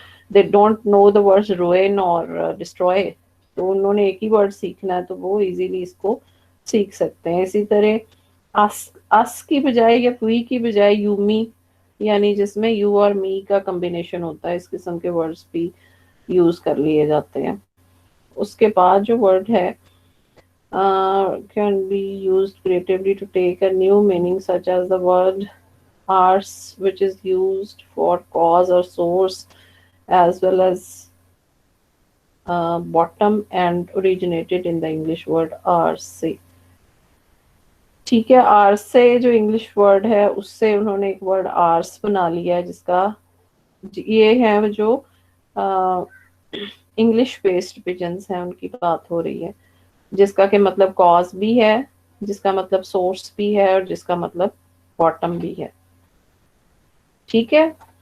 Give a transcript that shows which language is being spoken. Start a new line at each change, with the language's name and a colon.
English: they don't know the words ruin
Hindi: और destroy, तो उन्होंने एक ही वर्ड सीखना है, तो वो इजीली इसको सीख सकते हैं. इसी तरह अस की बजाय या वी की बजाय यूमी, यानी जिसमें यू और मी का कॉम्बिनेशन होता है, इस किस्म के वर्ड्स भी यूज कर लिए जाते हैं. उसके बाद जो वर्ड है
English: can be used creatively to take a new meaning, such as the word ars, which is used for cause or source, as well as bottom and originated in the English word arse.
Hindi: ठीक है, आरसे जो English word है उससे उन्होंने एक word hours बना लिया है, जिसका ये है जो इंग्लिश बेस्ड पिजन्स हैं उनकी बात हो रही है, जिसका के मतलब कॉज भी है, जिसका मतलब सोर्स भी है, और जिसका मतलब बॉटम भी है. ठीक है.